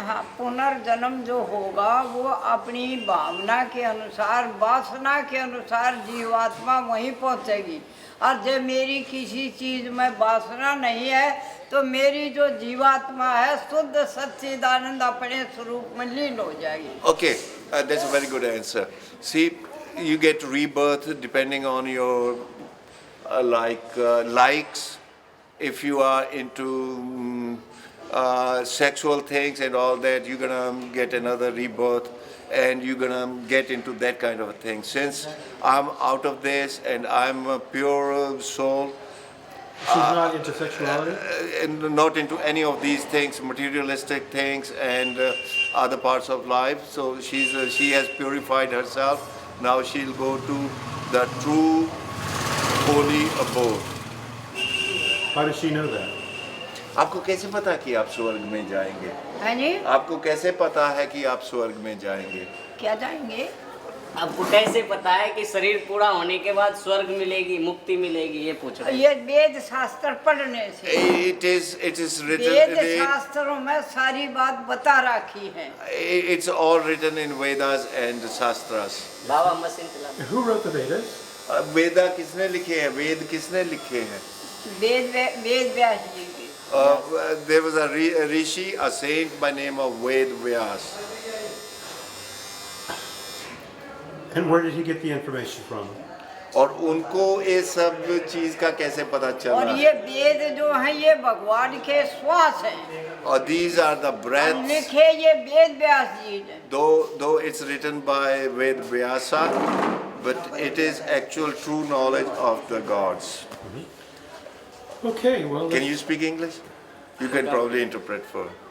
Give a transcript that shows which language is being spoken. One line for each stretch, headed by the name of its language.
Hindi: हाँ, पुनर्जन्म जो होगा वो अपनी भावना के अनुसार, वासना के अनुसार जीवात्मा वहीं पहुंचेगी। और जब मेरी किसी चीज में वासना नहीं है तो मेरी जो जीवात्मा है शुद्ध सच्चिदानंद अपने स्वरूप में लीन हो जाएगी।
English: Okay, that's a very good answer. See, you get rebirth depending on your likes. If you are into sexual things and all that, you're gonna get another rebirth, and you're gonna get into that kind of a thing. Since I'm out of this and I'm a pure soul, She's not into sexuality? and not into any of these things, materialistic things and other parts of life. So she has purified herself. Now she'll go to the true holy abode. How does she know that?
Hindi: आपको कैसे पता कि आप स्वर्ग में जाएंगे? है जी? आपको कैसे पता है कि आप स्वर्ग में जाएंगे? क्या जाएंगे? आपको कैसे पता है कि शरीर पूरा होने के बाद स्वर्ग मिलेगी, मुक्ति मिलेगी? ये पूछ रहे हैं। ये वेद शास्त्र पढ़ने से।
English: It is written.
Hindi: वेद शास्त्रों में सारी बात बता रखी है।
English: It's all written in Vedas and Shastras.
Hindi: Baba machine चला।
English: Who wrote the Vedas?
Hindi: वेदा किसने लिखे हैं? वेद किसने लिखे हैं? वेद व्यास जी की।
English: There was a rishi, a saint by name of Ved Vyas. And where did he get the information from?
Hindi: और उनको ये सब चीज का कैसे पता और चला? ये वेद जो है ये भगवान के श्वास हैं।
English: और these are the breaths,
Hindi: लिखे ये वेद व्यास जी ने।
English: though it's written by Ved Vyasa, but it is actual true knowledge of the gods. Okay, well, Can you speak English? You can probably interpret for.